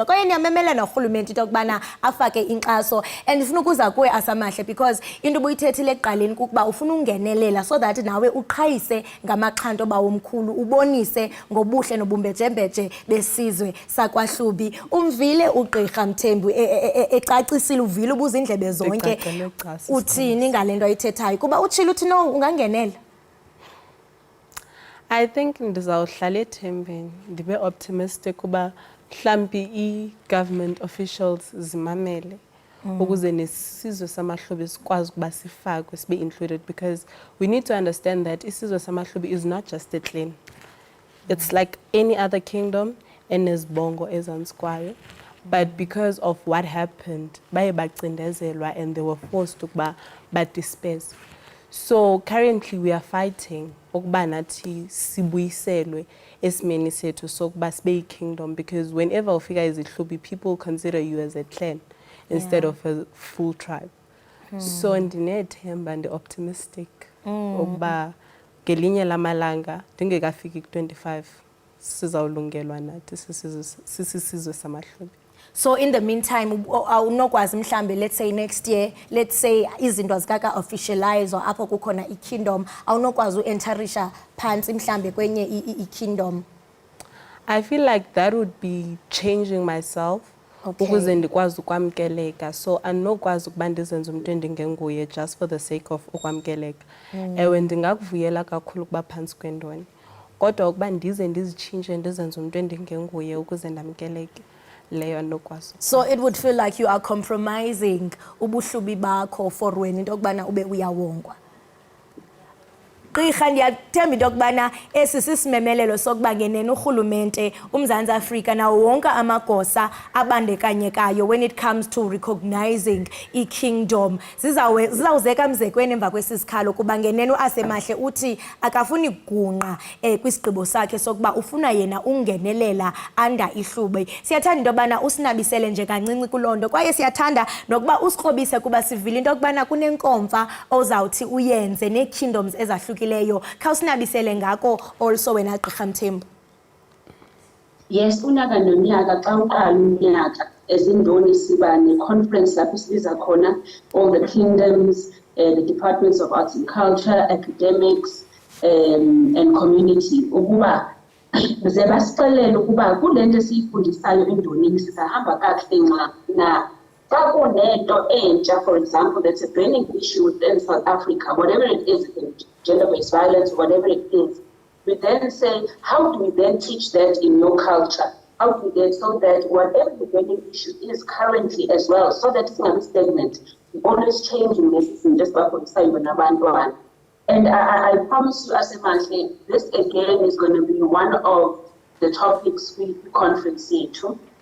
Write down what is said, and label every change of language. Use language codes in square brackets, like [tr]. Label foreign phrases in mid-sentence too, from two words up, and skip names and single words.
[xh] Kwaye niyamemela norhulumente into yokubana afake inkxaso, and ifuna ukuza kuwe asamahle because into ubuyithethile ekuqaleni kukuba ufuna ungenelela [en] so that [xh] nawe uqhayise ngamaxhanto bawomkhulu, ubonise ngobuhle nobumbejembeje besizwe sakwahlubi. Umvile uGqirha Mthembu ecacisile, uvile ubuza indlebe zonke, uthini ngalento ayithethayo kuba utshilo uthi no ungangenela? [en] I think [xh] ndizawuhlala ethembeni, ndibe optimistic kuba mhlambi i- [en] government officials [xh] zimamele ukuze nesizwe samahlubi sikwazi ukuba sifakwe, sibe included, [en] because we need to understand that [xh] isizwe samahlubi [en] is not just a clan. It's like any other kingdom enesibongo ezantsi kwayo, but because of what happened [xh] baye bacindezelwa [en] and they were forced [xh] ukuba badisperse. [en] So currently we are fighting [xh] ukuba nathi sibuyiselwe esimeni sethu sokuba sibe yi-kingdom, [en] because whenever [xh] ufika izihlubi, [en] people consider you as a clan instead of a full tribe. [xh] So ndinethemba, ndi-optimistic ukuba ngelinye lamalanga ndingekafiki ku-25 sizawulungelwa nathi sisizwe samahlubi. [en] So in the meantime, [xh] awunokwazi mhlambe, [en] let's say next year, let's say [xh] izinto azikaka [en] officialize or [xh] apho kukhona i-kingdom, awunokwazi u-enterisha phansi mhlambe kwenye i-kingdom? [en] I feel like that would be changing myself [xh] ukuze ndikwazi ukwamkeleka. So andinokwazi ukuba ndizenze umuntu endingenguye [en] just for the sake of [xh] ukwamkeleka. Ewe ndingakuvuyela kakhulu ukuba phantsi kwendoni, kodwa ukuba ndize ndizitshintshe ndizenze umuntu endingenguye ukuze ndamkeleke, leyo andinokwazi. [en] So it would feel like you are compromising [xh] ubuhlubi bakho [en] for [xh] wena into yokubana ube uyawongwa. Gqirha, ndiyathemba into yokubana esi sisimemelelo sokuba ngenene urhulumente uMzantsi Afrika nawo wonke amagosa abandekanyekayo [en] when it comes to recognizing [xh] i-kingdom zizawuzeka mzekweni emva kwesisikhalo kuba ngenene uAsemahle uthi akafuni kugungqa kwisigqibo sakhe sokuba ufuna yena ungenelela anda ihlube. Siyathanda into yobana usinabisele nje kancinci kuloo kwaye siyathanda nokuba usikrobise kuba sivile into yokubana kunenkomfa ozawuthi uyenze nee-kingdoms ezahlukile leyo khawusinabisele ngako also wena Gqirha Mthembu. Yes, unyaka nonyaka xa uqala unyaka ezindoni siba ne-conference lapho sibiza khona [en] all the kingdoms, the departments of arts and culture, academics and community [xh] ukuba ze basixelele ukuba kule nto esiyifundisayo endonini sizahamba kakuhle nxa na xa kunento entsha, [en] for example, that's a burning issue within South Africa, whatever it is, gender-based violence, whatever it is, we then say, how do we then teach that in your culture? How do we get so that whatever the burning issue is currently as well, so that it's not stagnant, we always changing this and just about the and I promise you, Asemahle, this again is going to be one of the topics we conference here too.